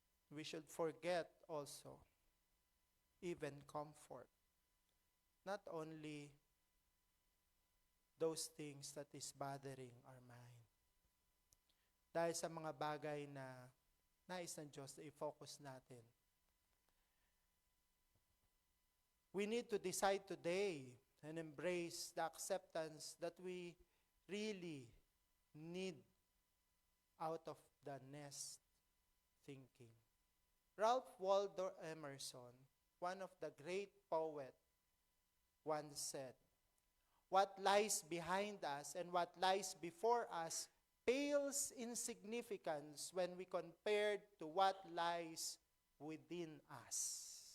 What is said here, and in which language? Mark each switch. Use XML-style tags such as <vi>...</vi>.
<en>We should forget also even comfort. Not only those things that is bothering our mind.</en> <tl>Dahil sa mga bagay na nais ng Diyos na i-focus natin.</tl> <en>We need to decide today and embrace the acceptance that we really need out of the nest thinking. Ralph Waldo Emerson, one of the great poets, once said, "What lies behind us and what lies before us pales in significance when we compared to what lies within us."</en>